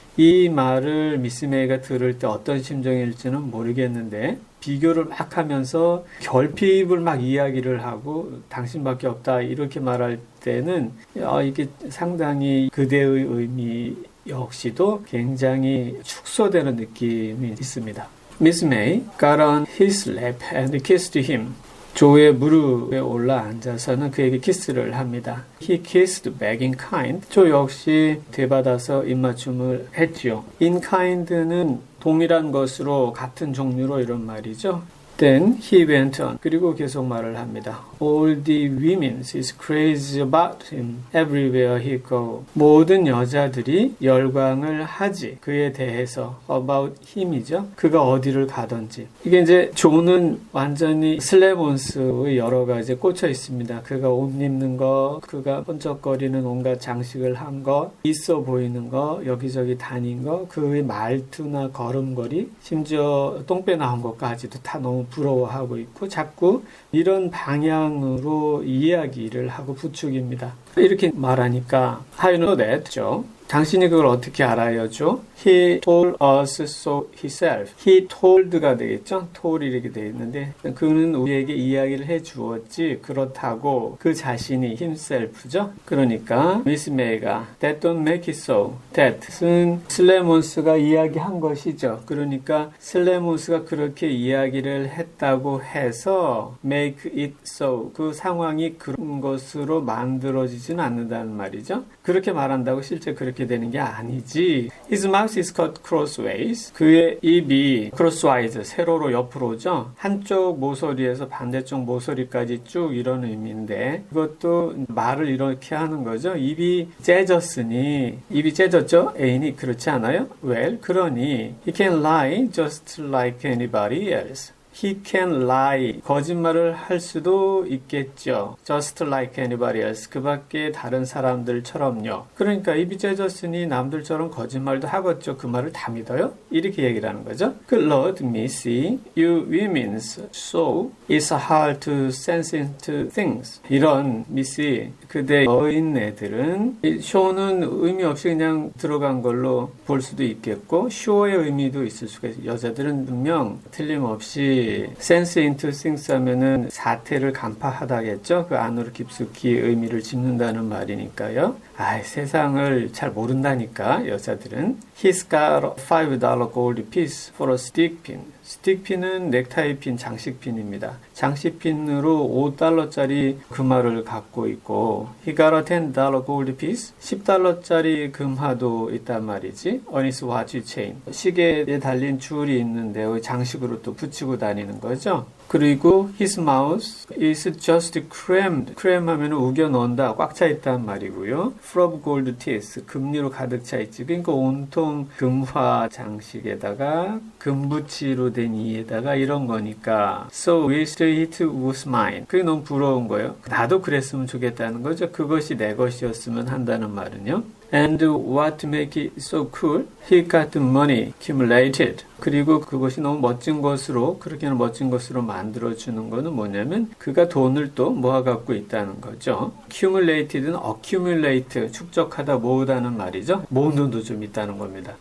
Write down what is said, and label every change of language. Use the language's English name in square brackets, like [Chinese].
[Korean] 이 말을 미스 메이가 들을 때 어떤 심정일지는 모르겠는데 비교를 막 하면서 결핍을 막 이야기를 하고 당신밖에 없다 이렇게 말할 때는 이게 상당히 그대의 의미 역시도 굉장히 축소되는 느낌이 있습니다. [English] Miss May got on his lap and kissed him. [Korean] 조의 무릎에 올라 앉아서는 그에게 키스를 합니다. [English] He kissed back in kind. [Korean] 조 역시 되받아서 입맞춤을 했죠. [English] In kind [Korean] 는 동일한 것으로 같은 종류로 이런 말이죠. [English] Then he went on. [Korean] 그리고 계속 말을 합니다. [English] All the women is crazy about him everywhere he go. [Korean] 모든 여자들이 열광을 하지. 그에 대해서 [English] about him [Korean] 이죠. 그가 어디를 가든지. 이게 이제 조는 완전히 슬레몬스의 여러 가지에 꽂혀 있습니다. 그가 옷 입는 거, 그가 번쩍거리는 온갖 장식을 한 거, 있어 보이는 거, 여기저기 다닌 거, 그의 말투나 걸음걸이, 심지어 똥배 나온 것까지도 다 너무 부러워하고 있고 자꾸 이런 방향으로 이야기를 하고 부추깁니다. 이렇게 말하니까 [English] How you know that? [Korean] 당신이 그걸 어떻게 알아요죠? [English] He told us so himself. He told [Korean] 가 되겠죠? told 이렇게 되어 있는데 그는 우리에게 이야기를 해주었지 그렇다고 그 자신이 himself죠? 그러니까 미스 메이가 [English] That don't make it so. [Korean] That은 슬레몬스가 이야기한 것이죠. 그러니까 슬레몬스가 그렇게 이야기를 했다고 해서 [English] make it so. [Korean] 그 상황이 그런 것으로 만들어지지는 않는다는 말이죠. 그렇게 말한다고 실제 그렇게 되는 게 아니지. [English] His mouth is cut crossways. [Korean] 그의 입이 crosswise, 세로로 옆으로죠. 한쪽 모서리에서 반대쪽 모서리까지 쭉 이런 의미인데 그것도 말을 이렇게 하는 거죠. 입이 째졌으니 입이 째졌죠? 애인이 그렇지 않아요? [English] Well, [Korean] 그러니 [English] he can lie just like anybody else. He can lie. [Korean] 거짓말을 할 수도 있겠죠. [English] Just like anybody else. [Korean] 그 밖에 다른 사람들처럼요. 그러니까 if 제저스니 남들처럼 거짓말도 하겠죠. 그 말을 다 믿어요? 이렇게 얘기를 하는 거죠. [English] Lord, me see you women's so it's hard to sense into things. [Korean] 이런 미씨 그대 여인네들은 show는 의미 없이 그냥 들어간 걸로 볼 수도 있겠고 show 의미도 있을 수가 있어요. 여자들은 분명 틀림없이 [English] sense into things [Korean] 하면은 사태를 간파하다겠죠. 그 안으로 깊숙이 의미를 짚는다는 말이니까요. 세상을 잘 모른다니까 여자들은. [English] He's got a $5 gold piece for a stick pin. [Korean] 스틱핀은 넥타이핀, 장식핀입니다. 장식핀으로 $5짜리 금화를 갖고 있고 [English] He got a $10 gold piece. [Korean] $10짜리 금화도 있단 말이지. [English] On his watch chain. [Korean] 시계에 달린 줄이 있는데 장식으로 또 붙이고 다니는 거죠. 그리고 [English] his mouth is just crammed. [Korean] cram 하면 우겨 넣는다, 꽉 차 있단 말이고요. [English] full of gold teeth. [Korean] 금리로 가득 차 있지. 그러니까 온통 금화 장식에다가 금붙이로 된 이에다가 이런 거니까 [English] so wished it was mine. [Korean] 그게 너무 부러운 거예요. 나도 그랬으면 좋겠다는 거죠. 그것이 내 것이었으면 한다는 말은요. [English] And what make it so cool? He got money accumulated. [Korean] 그리고 그것이 너무 멋진 것으로, 그렇게는 멋진 것으로 만들어주는 거는 뭐냐면 그가 돈을 또 모아갖고 있다는 거죠. accumulated는 accumulate, 축적하다 모으다는 말이죠. 모은 돈도 좀 있다는 겁니다.